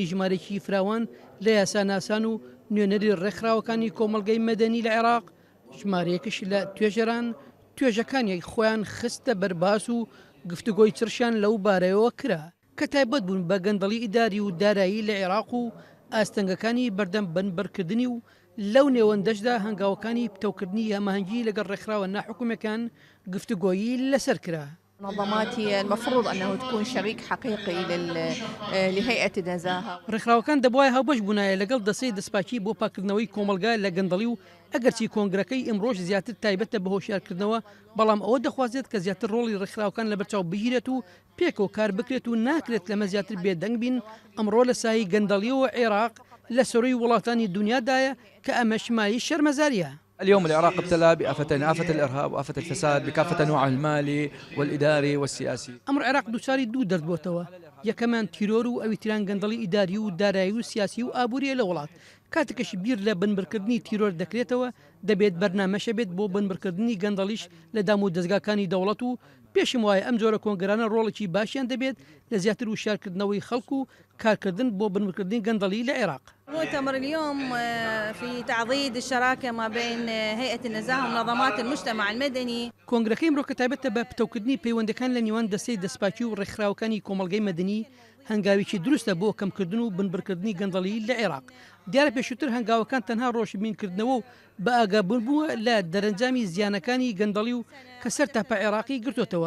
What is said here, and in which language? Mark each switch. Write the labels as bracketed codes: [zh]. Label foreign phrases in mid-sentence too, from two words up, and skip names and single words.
[ckb] ژمارەی فراوان لە یاساناسان و نوێنەری ڕێکخراوەکانی کۆمەڵگەی مەدەنی لە عێراق ژمارەیەکش لە توێژەران توێژەکانی خۆیان خستە بەرباس و گفتوگۆی چرشیان لەو بارەیەوە کرا کە تایبەت بوون بە گەندەڵی ئیداری و دارایی لە عێراق و ئاستەنگەکانی بەردەم بنبەرکردنی و لەو نێوەندەشدا هەنگاوەکانی پتەوکردنی هەماهەنگی لەگەڵ ڕێکخراوە ناحکوومیەکان گفتوگۆیی لەسەر کرا. [ar] منظمات هي المفروض أنه تكون شريك حقيقي لهيئة النزاهة. [ckb] ڕێکخراوەکان دەبوایە هاوبەش بوونایە لەگەڵ دەستەی دەستپاچی بۆ پاکردنەوەی کۆمەلگا لە گەندەڵی و ئەگەرچی کۆنگرەکەی ئەمڕۆژ زیاتر تایبەتە بە هۆشیارکردنەوە بەڵام ئەوە دەخوازێت کە زیاتر ڕۆڵی ڕێکخراوەکان لە بەرچاو بگیرێت و پێکەوە کار بکرێت و ناکرێت لەمە زیاتر بێدەنگ بین ئەمڕۆ لە ساحی گەندەڵیەوە عێراق لە سەرۆی وڵاتانی دنیادایە کە ئەمە شمایی شەرمەزاریە. [ar] اليوم العراق ابتلى بآفتين، آفة الإرهاب وآفة الفساد بكافة أنواعه المالي والإداري والسياسي. [ckb] ئەمڕ عێراق دووچاری دوو دەرد بۆتەوە یەکەمان تیرۆر و ئەوی تیران گەندەڵی ئیداری و دارایی و سیاسی و ئابووریە لە وڵات کاتێکش بیر لە بنبرکردنی تیرۆر دەکرێتەوە دەبێت بەرنامەشە بێت بۆ بنبرکردنی گەندەڵیش لە دام و دەستگاکانی دەوڵەت و پێشم وایە ئەم جۆرە کۆنگرانە ڕۆڵێکی باشیان دەبێت لە زیاتر وشارکردنەوەی خەڵک و کارکردن بۆ بنبرکردنی گەندەڵی لە عێراق. [ar] مؤتمر اليوم في تعضيد الشراكة ما بين هيئة النزاهة ومنظمات المجتمع المدني. [ckb] کۆنگرەکەی مرۆ کە تایبەتە بە پتەوکردنی پەیوەندەکان لە نێوان دەستەی دەستپاچی و ڕێکخراوەکانی کۆمەڵگەی مەدەنی هەنگاوێکی دروستە بۆ کەمکردن و بنبرکردنی گەندەڵی لە عێراق. دیارە پێشووتر هەنگاوەکان تەنها ڕۆژبینکردنەوە و بە ئاگابوون بووە لە دەرەنجامی زیانەکانی گەندەڵی و کە سەر تاپە عێراقی گرتوتەوە.